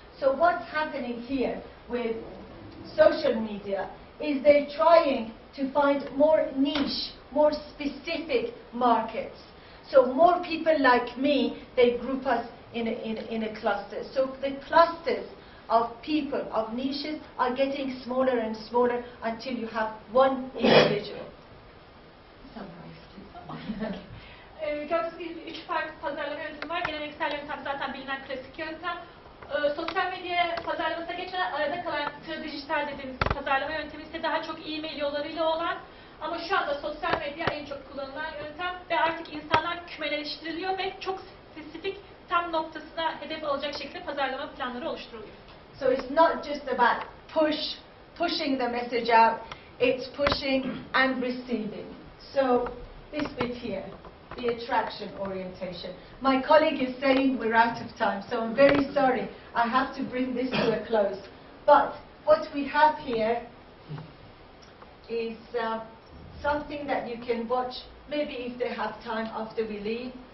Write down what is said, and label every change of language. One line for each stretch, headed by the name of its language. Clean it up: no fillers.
English: So what's happening here with social media is they're trying to find more niche, more specific markets. So more people like me, they group us in a cluster. So the clusters of people, of niches, are getting smaller and smaller until you have one individual.
Turkish: Gördüğünüz gibi 3 farklı pazarlama yöntemi var. Geleneksel yöntem zaten bilinen klasik yöntem. Sosyal medya pazarlamasına geçen arada kalan dijital dediğimiz pazarlama yöntemi ise daha çok e-mail yollarıyla olan, ama şu anda sosyal medya en çok kullanılan yöntem ve artık insanlar kümeleştiriliyor ve çok spesifik, tam noktasına hedef alacak şekilde pazarlama planları oluşturuluyor.
English: So it's not just about pushing the message out, it's pushing and receiving. So this bit here, the attraction orientation. My colleague is saying we're out of time, so I'm very sorry. I have to bring this to a close. But what we have here is something that you can watch, maybe if they have time after we leave.